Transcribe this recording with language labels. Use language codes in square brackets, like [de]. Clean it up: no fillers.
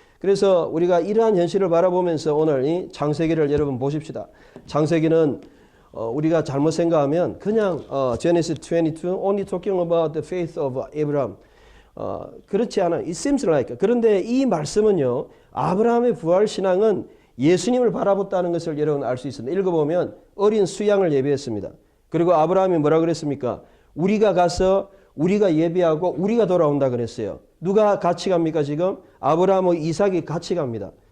[ko] 그래서 우리가 이러한 현실을 바라보면서 오늘 이 창세기를 여러분 보십시다. 창세기는 우리가 잘못 생각하면 그냥 [en] Genesis 22 only talking about the faith of Abraham. [ko] 그렇지 않아요. [en] It seems like. [ko] 그런데 이 말씀은요. 아브라함의 부활 신앙은 예수님을 바라봤다는 것을 여러분 알 수 있습니다. 읽어보면 어린 수양을 예비했습니다. 그리고 아브라함이 뭐라 그랬습니까? 우리가 가서 우리가 예비하고 우리가 돌아온다 그랬어요. 누가 같이 갑니까 지금? 아브라함과 이삭이 같이 갑니다.